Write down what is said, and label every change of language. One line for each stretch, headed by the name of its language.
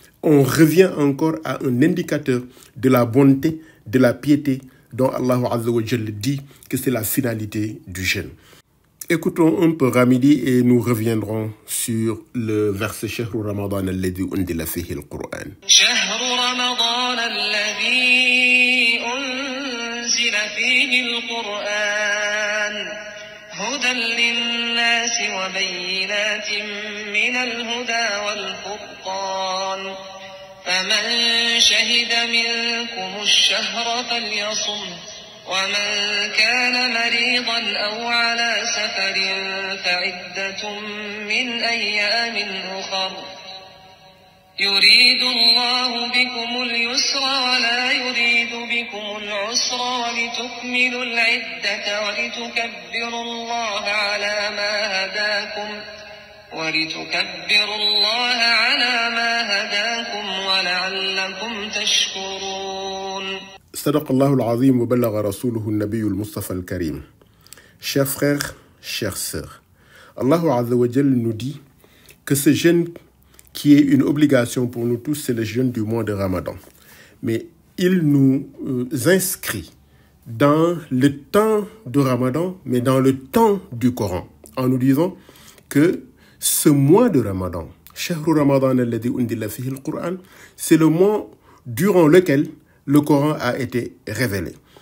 French: On revient encore à un indicateur de la bonté, de la piété dont Allah Azza wa Jalla dit que c'est la finalité du jeûne. Écoutons un peu Ramidi et nous reviendrons sur le verset
Arabic: Shahru Ramadan alladhi undila fihi al-Qur'an. Shahru Ramadan alladhi unzila fihi al-Qur'an hudan lin-nasi wa bayyinatin min al-huda wal-furqan faman shahida minkum ash-shahra falyasum ومن كان مريضا أو على سفر فعدة من أيام أخر يريد الله بكم اليسر ولا يريد بكم العسر ولتكملوا العدة ولتكبروا الله على ما هداكم ولعلكم تشكرون. صدق الله العظيم وبلغ رسوله النبي المصطفى الكريم.
French: Chers frères, chères sœurs, Allah Azza wa Jal nous dit que ce jeûne qui est une obligation pour nous tous, c'est le jeûne du mois de Ramadan. Mais il nous inscrit dans le temps de Ramadan, mais dans le temps du Coran, en nous disant que ce mois de Ramadan,
Arabic: Shahru Ramadan alladhi undila fihi al-Qur'an,
French: c'est le mois durant lequel le Coran a été révélé.